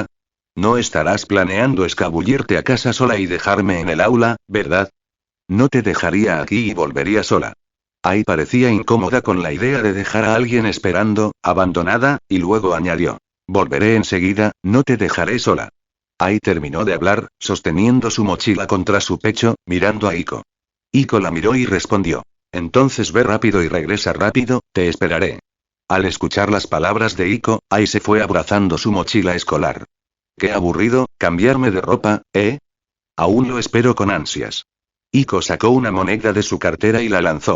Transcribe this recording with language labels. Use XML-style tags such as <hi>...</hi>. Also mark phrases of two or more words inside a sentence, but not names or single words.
<es>No estarás planeando escabullirte a casa sola y dejarme en el aula, ¿verdad? No te dejaría aquí y volvería sola. Ai parecía incómoda con la idea de dejar a alguien esperando, abandonada, y luego añadió. Volveré enseguida, no te dejaré sola. Ai terminó de hablar, sosteniendo su mochila contra su pecho, mirando a Iko. Iko la miró y respondió. Entonces ve rápido y regresa rápido, te esperaré. Al escuchar las palabras de Iko, Ai se fue abrazando su mochila escolar. Qué aburrido, cambiarme de ropa, ¿eh? Aún lo espero con ansias. Iko sacó una moneda de su cartera y la lanzó.</es>